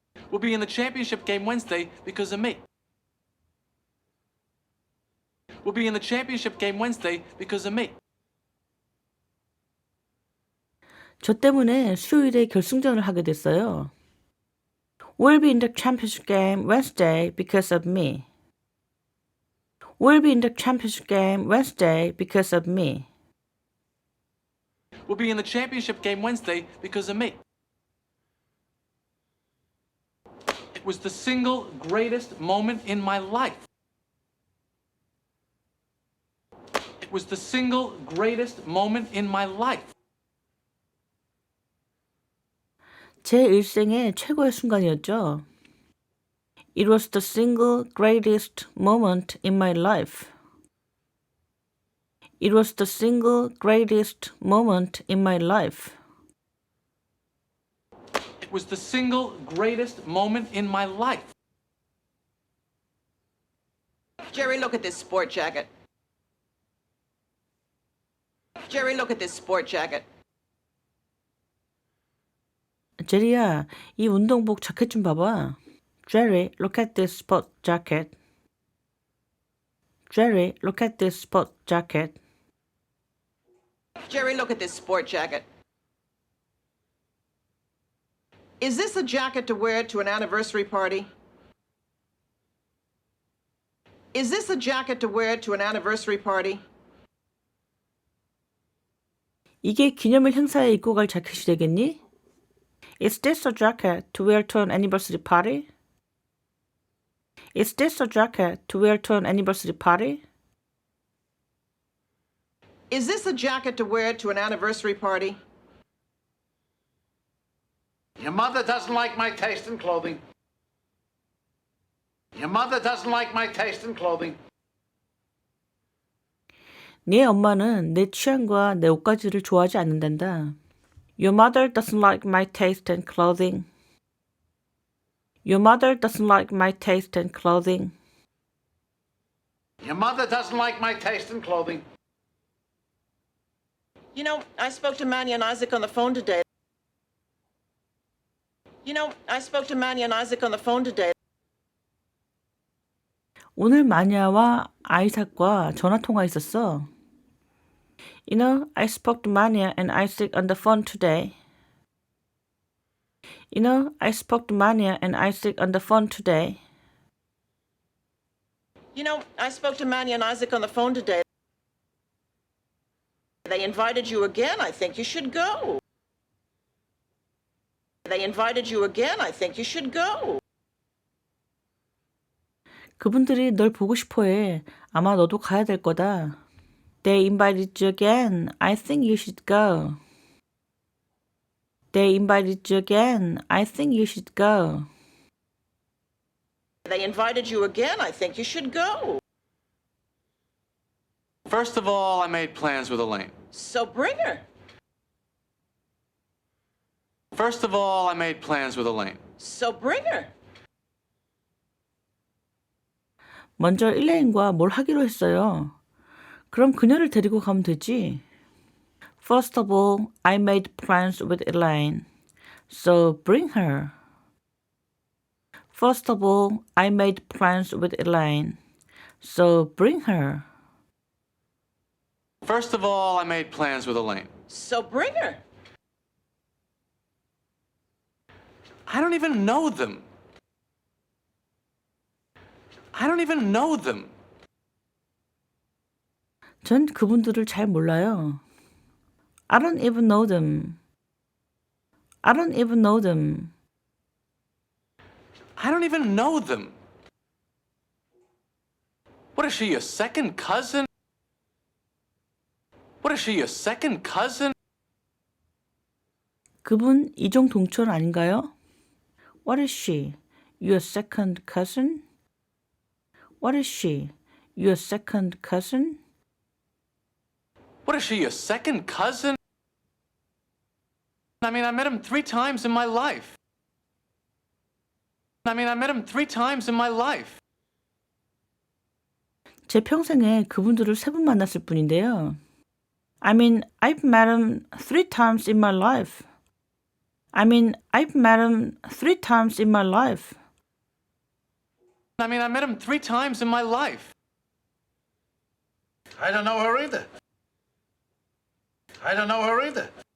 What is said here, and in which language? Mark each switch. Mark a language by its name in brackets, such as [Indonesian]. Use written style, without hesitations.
[English] We'll be in the championship game Wednesday because of me. We'll be in the championship game Wednesday because of me. [Korean] 저 때문에 수요일에 결승전을 하게 됐어요. [English] We'll be in the championship game Wednesday because of me. We'll be in the championship game Wednesday because of me. We'll be in the championship game Wednesday because of me. It was the single greatest moment in my life. It was the single greatest moment in my life. [Korean] 제 일생의 최고의 순간이었죠. [English] It was the single greatest moment in my life. It was the single greatest moment in my life. It was the single greatest moment in my life. Jerry, look at this sport jacket. Jerry, look at this sport jacket. [Korean] 제리야, 이 운동복 자켓 좀 봐봐. [English] Jerry, look at this sport jacket. Jerry, look at this sport jacket. Jerry, look at this sport jacket. Is this a jacket to wear to an anniversary party? Is this a jacket to wear to an anniversary party? [Korean] 이게 기념일 행사에 입고 갈 자켓이 되겠니? [English] Is this a jacket to wear to an anniversary party? Is this a jacket to wear to an anniversary party? Is this a jacket to wear to an anniversary party? Your mother doesn't like my taste in clothing. Your mother doesn't like my taste in clothing. [Korean] 네 엄마는 내 취향과 내 옷가지를 좋아하지 않는단다. [English] Your mother doesn't like my taste in clothing. Your mother doesn't like my taste in clothing. Your mother doesn't like my taste in clothing. You know, I spoke to Manny and Isaac on the phone today. You know, I spoke to Manny and Isaac on the phone today. [Korean] 오늘 마니아와 아이삭과 전화 통화했었어. [English] You know, I spoke to Mania and Isaac on the phone today. You know, I spoke to Mania and Isaac on the phone today. You know, I spoke to Manny and Isaac on the phone today. They invited you again. I think you should go. They invited you again. I think you should go. [Korean] 그분들이 널 보고 싶어해. 아마 너도 가야 될 거다. [English] They invited you again. I think you should go. They invited you again. I think you should go. They invited you again. I think you should go. First of all, I made plans with Elaine. So bring her. First of all, I made plans with Elaine. So bring her. [Korean] 먼저 일레인과 뭘 하기로 했어요. 그럼 그녀를 데리고 가면 되지. [English] First of all, I made plans with Elaine. So bring her. First of all, I made plans with Elaine. So bring her. First of all, I made plans with Elaine. So bring her. I don't even know them. I don't even know them. [Korean] 전 그분들을 잘 몰라요. [English] I don't even know them. I don't even know them. I don't even know them. What is she, your second cousin? What is she, your second cousin? [Korean] 그분 이종 동천 아닌가요? [English] What is she? Your second cousin? What is she? Your second cousin? What is she, your second cousin? I mean, I met him 3 times in my life. I mean, I met him 3 times in my life. [Korean] 제 평생에 그분들을 3번 만났을 뿐인데요. [English] I mean, I've met him 3 times in my life. I mean, I've met him 3 times in my life. I mean, I met him 3 times in my life. I don't know her either. I don't know her either.